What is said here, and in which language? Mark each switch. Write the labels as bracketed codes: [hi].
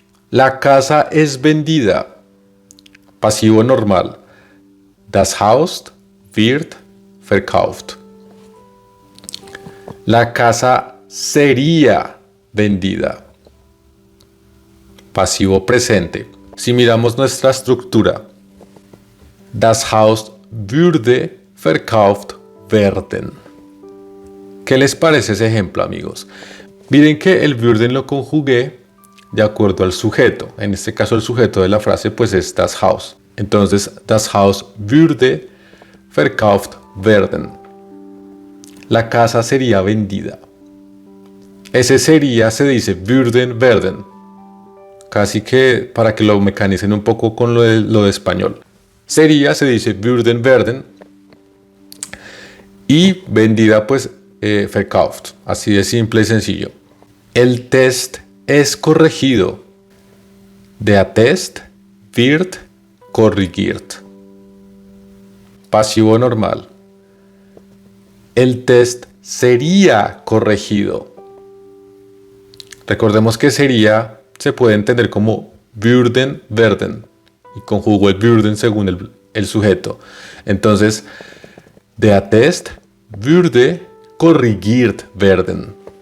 [es] La casa es vendida. Pasivo normal. [de] Das Haus wird verkauft. [es] La casa sería vendida. Pasivo presente. Si miramos nuestra estructura. [de] Das Haus würde verkauft werden. [es] ¿Qué les parece ese ejemplo, amigos? Miren que el würden lo conjugué de acuerdo al sujeto. En este caso el sujeto de la frase pues es [de] das Haus. Entonces das Haus würde verkauft werden. [es] La casa sería vendida. Ese sería se dice [de] würden werden. [es] Casi que para que lo mecanicen un poco con lo de español. Sería se dice [de] würden werden. [es] Y vendida pues verkauft. Así de simple y sencillo. El test es corregido. [de] Der Test wird korrigiert. [es] Pasivo normal. El test sería corregido. Recordemos que sería se puede entender como [de] würden werden. [es] Y conjugo el würden según el sujeto. [de] Entonces, der Test würde korrigiert werden.